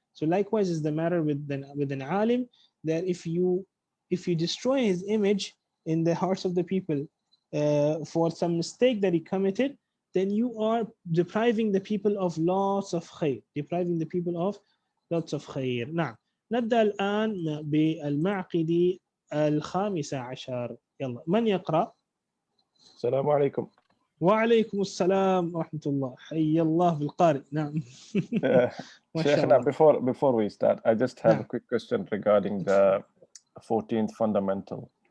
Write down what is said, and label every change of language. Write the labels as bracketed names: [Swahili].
[English] So likewise is the matter with an alim, that if you destroy his image in the hearts of the people for some mistake that he committed, then you are depriving the people of lots of khair, depriving the people of lots of khair. [Arabic] نعم. نبدأ الآن بالمعقد الخامس عشر. يلا من يقرأ؟ السلام عليكم. وعليكم السلام ورحمة الله. حي الله بالقارئ. نعم. ما شاء [English] Shaykhna, [Arabic] الله. [English] before we start, I just have a [Arabic] نعم. [English] quick question regarding the 14th fundamental,